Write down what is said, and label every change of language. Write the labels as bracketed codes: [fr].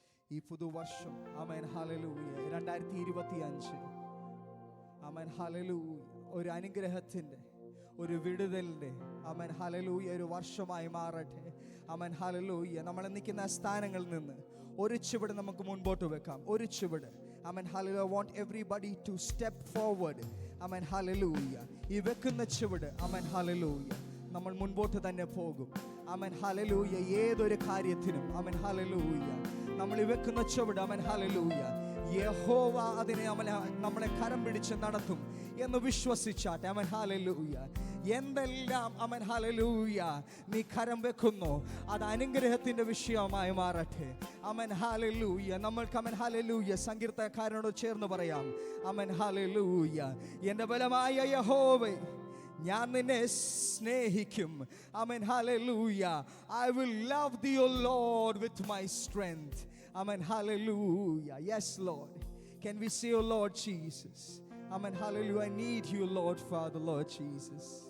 [ml] ഈ പുതുവർഷം amen hallelujah 2025 amen hallelujah ഒരു അനുഗ്രഹത്തിന്റെ, ഒരു വിടുതലിന്റെ ആമേൻ ഹല്ലേലൂയ ഒരു വർഷമായി മാറട്ടെ. Amen hallelujah. നമ്മൾ നിൽക്കുന്ന സ്ഥാനങ്ങളിൽ നിന്ന് ഒരു ചുവട് നമുക്ക് മുൻപോട്ട് വെക്കാം, ഒരു ചുവട്. Amen hallelujah. [en] I want everybody to step forward. [ml] Amen hallelujah. ഈ വെക്കുന്ന ചുവട് ആമേൻ ഹല്ലേലൂയ നമ്മൾ മുൻപോട്ട് തന്നെ പോകും. Amen hallelujah. ഏതൊരു കാര്യത്തിനും ആമേൻ ഹല്ലേലൂയ നമ്മൾ ഈ വെക്കുന്ന ചുവട് ആമേൻ ഹല്ലേലൂയ യഹോവ അതിനെ നമ്മളെ കരം പിടിച്ച് നടത്തും എന്ന് വിശ്വസിച്ചാട്ടെ. Amen hallelujah. എന്തെല്ലാം ആമേൻ ഹല്ലേലൂയ നീ കരം വെക്കുന്നു അത് അനുഗ്രഹത്തിന്റെ വിഷയമായി മാറട്ടെ. Amen hallelujah. നമ്മൾക്ക് ആമേൻ ഹല്ലേലൂയ സങ്കീർത്തനക്കാരനോട് ചേർന്ന് പറയാം. Amen hallelujah. എൻ്റെ ബലമായ യഹോവേ, ഞാൻ നിന്നെ സ്നേഹിക്കും. Amen hallelujah. [en] I will love thee, O Lord, with my strength. Amen, hallelujah. Yes, Lord. Can we say, oh Lord Jesus? Amen, hallelujah. I need you, Lord, Father, Lord Jesus.